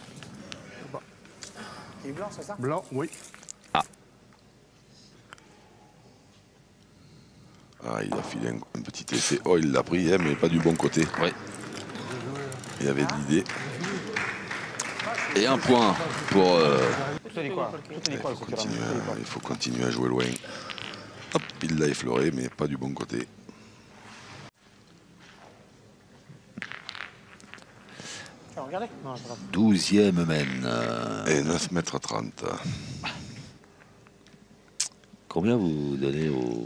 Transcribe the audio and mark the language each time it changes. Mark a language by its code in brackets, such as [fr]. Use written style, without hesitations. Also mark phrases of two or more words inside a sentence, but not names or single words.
[fr] Il est blanc, c'est ça? Blanc, oui. Ah, il a filé un petit essai. Oh, il l'a pris, hein, mais pas du bon côté. Ouais. Il avait de l'idée. Et un point pour... [it] Tutte di qua, tutte di qua il [fr] Continuer, [it] tutte di qua. [fr] il faut continuer à jouer loin. Hop, il l'a effleuré, mais pas du bon côté. Oh, regardez. Non, c'est pas 12e mène. Et 9,30 m. Combien vous donnez aux